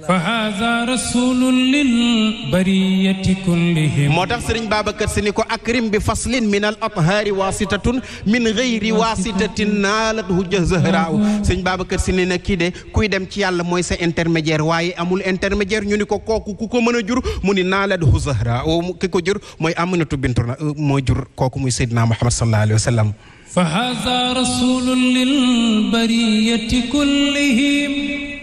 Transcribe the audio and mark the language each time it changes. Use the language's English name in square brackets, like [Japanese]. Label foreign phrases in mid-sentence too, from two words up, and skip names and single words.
[Arabic] فهذا رسول للبرية كلهم [Wolof] moo tax Serigne Babacar Sy ni ko [Arabic] أكرم به فصلا من الآثار واسطة من غير واسطة نالت حجة زهراء [Wolof] Serigne Babacar Sy ni na kii de kuy dem ci yàlla mooy sa intermédiaire waaye amul intermédiaire ñu ni ko kooku ku ko mën a jur mu ni [Arabic] نالته زهراء [Wolof] ki ko jur mooy Aminatu bintu mooy jur kooku muy Seydina Muhammad [Arabic] صلى الله عليه وسلم فهذا رسول للبرية كلهم